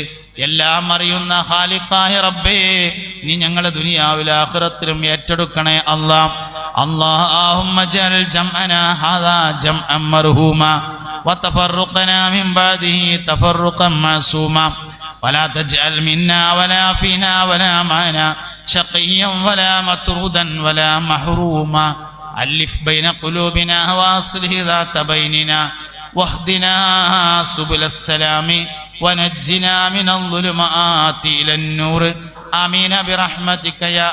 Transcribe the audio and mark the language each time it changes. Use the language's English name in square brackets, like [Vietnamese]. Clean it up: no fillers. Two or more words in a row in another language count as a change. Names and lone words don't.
[Malayalam] എല്ലാം അറിയുന്ന ഖാലിഖായ റബ്ബേ, നീ ഞങ്ങളെ ദുനിയാവിലും ആഖിറത്തിലും ഏറ്റെടുക്കണേ അല്ലാഹ്. [Arabic] اللهم اجعل جمعنا هذا جمعا مرحوما وتفرقنا من بعده تفرقا معصوما ولا تجعل منا ولا فينا ولا മാനാ شقيا ولا مطرودا ولا محروما ألف بين قلوبنا وأصلح ذات بيننا واهدنا سبل السلام ونجنا من الظلمات إلى النور آمين برحمتك يا